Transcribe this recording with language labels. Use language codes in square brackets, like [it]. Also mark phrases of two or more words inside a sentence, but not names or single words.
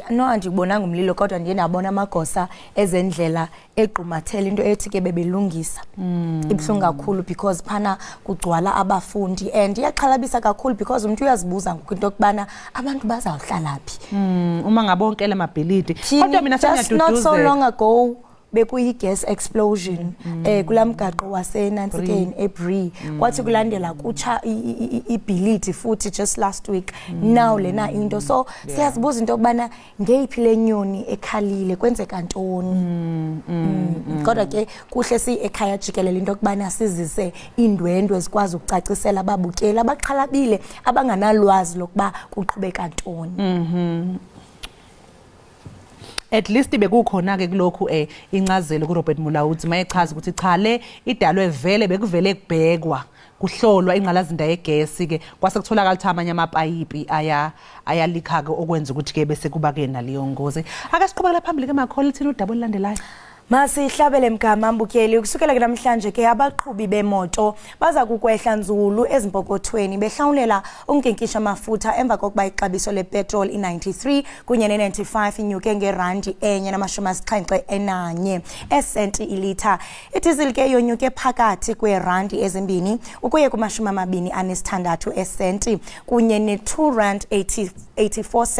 [xh] andikubonanga umlilo kodwa ndiye nabona amagosa ezendlela equmathela into ethi ke bebelungisa ibhlungu kakhulu because phana kugcwala abafundi and iyaqhalabisa kakhulu because umuntu uyazibuza ngokunto okubana abantu bazawuhlala phi [zu] uma ngabonke lamabhilidi kodwa mina [en] just not so long ago [xh] bekuyi [en] gas explosion [xh] kulamgaqo waseNansikeni eBree kwathi kulandela kucha ibhilidi futhi [en] just last week now [xh] lena into so siyazibuza into okubana ngeyiphi lenyoni ekhalile kwenzeka ntoni kodwa ke kuhle si Ekhaya Jikelele into okubana sizise indwendwe ezikwazi ukucacisela ababukeli abaqhalabile abanganalwazi lokuba kuqhubeka ntoni [en] at least [zu] bekukhona ke kulokhu incazelo ku Robert Mulawuthi mayechaza ukuthi cha le idalwe vele bekuvele kubhekwa kuhlolwa ingqalazinda yegesi ke kwase kutholakala ukuthi amanye amapayipi ayalika ke okwenza ukuthi ke bese kuba ke naleyo ngozi ake siqhubekela phambili ke makholi thina udaba olandelayo [xh] Masihlabele mgama mbukeli ukusukela ke namhlanje ke abaqhubi bemoto baza kukwehla nzulu ezimpokothweni behlawulela unkenkisha amafutha emva kokuba ixabiso lepetrol i93 kunye ne95 inyuke ngerandi enye na71 esenti ilitha idizili ke yonyuke phakathi kwerandi ezimbini ukuye ku26 esenti kunye ne2.84